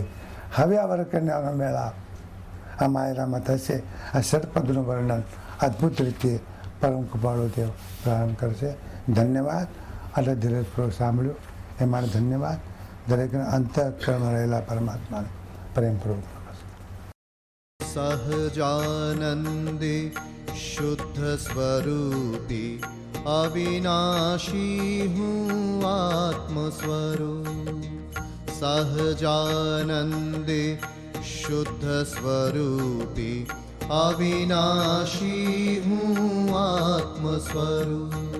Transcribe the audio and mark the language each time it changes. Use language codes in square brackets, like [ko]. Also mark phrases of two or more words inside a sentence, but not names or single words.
[gu] હવે આ વરકન્યાનો મેળાપ આ માયરામાં થશે. આ ષટપદનું વર્ણન અદ્ભુત રીતે પરમ કૃપાળુ દેવ પ્રારંભ કરશે. ધન્યવાદ. આટલે ધીરજપૂર્વક સાંભળ્યું એ માટે ધન્યવાદ. દરેકના અંતઃકરણમાં રહેલા પરમાત્માને પ્રેમપૂર્વક સહજાનંદે શુદ્ધસ્વરૂપી અવિનાશી હું આત્મસ્વરૂપ. સહજાનંદે શુદ્ધસ્વરૂપી અવિનાશી હું આત્મસ્વરૂપ.